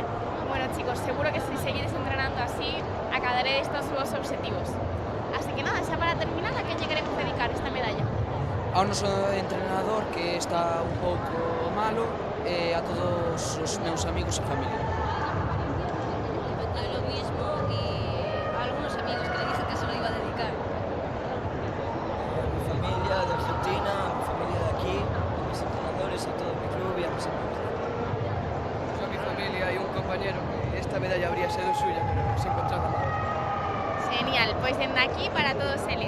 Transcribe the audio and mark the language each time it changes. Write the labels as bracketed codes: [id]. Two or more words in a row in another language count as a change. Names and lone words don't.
[es] Bueno, chicos, [gl] seguro que si seguides entrenando así, acadaréis todos os objetivos. Así que nada, xa para terminar, a quen lle queremos dedicar esta medalla? Ao noso entrenador, que está un pouco malo, e a todos os meus amigos e familia. [es] Yo lo mismo y a algunos amigos que le dije que se lo iba a dedicar. a mi familia de Argentina, a mi familia de aquí, a mis entrenadores, a todo mi club y a mis amigos. A mi familia y un compañero que esta medalla habría sido suya, pero se encontraba mal. Genial, [gl] pois dende aquí para todos eles.